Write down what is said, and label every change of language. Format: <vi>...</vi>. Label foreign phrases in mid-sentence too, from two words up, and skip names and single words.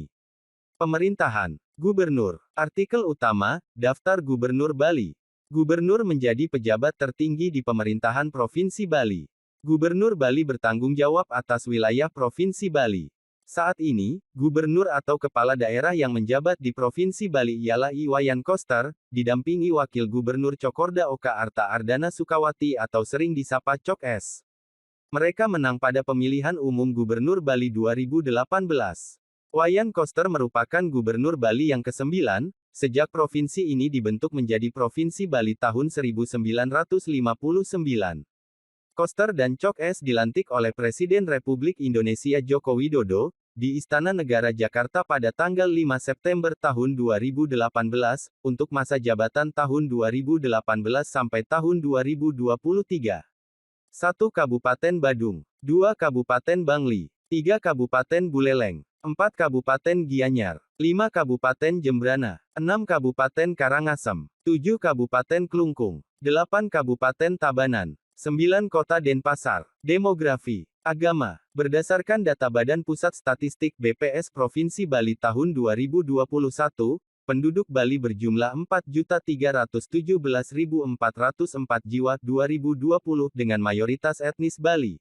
<id>Pemerintahan Gubernur. Artikel utama, Daftar Gubernur Bali. Gubernur menjadi pejabat tertinggi di pemerintahan Provinsi Bali. Gubernur Bali bertanggung jawab atas wilayah Provinsi Bali. Saat ini, gubernur atau kepala daerah yang menjabat di Provinsi Bali ialah Iwayan Koster, didampingi Wakil Gubernur Cokorda Oka Arta Ardana Sukawati atau sering disapa Cok S. Mereka menang pada pemilihan umum Gubernur Bali 2018. Wayan Koster merupakan Gubernur Bali yang ke-9, sejak provinsi ini dibentuk menjadi Provinsi Bali tahun 1959. Koster dan Cok S dilantik oleh Presiden Republik Indonesia Joko Widodo, di Istana Negara Jakarta pada tanggal 5 September tahun 2018, untuk masa jabatan tahun 2018 sampai tahun 2023. 1 Kabupaten Badung, 2 Kabupaten Bangli, 3 Kabupaten Buleleng, 4 Kabupaten Gianyar, 5 Kabupaten Jembrana, 6 Kabupaten Karangasem, 7 Kabupaten Klungkung, 8 Kabupaten Tabanan, 9 Kota Denpasar. Demografi, agama. Berdasarkan data Badan Pusat Statistik BPS Provinsi Bali tahun 2021, penduduk Bali berjumlah 4.317.404 jiwa 2020 dengan mayoritas etnis Bali.</id>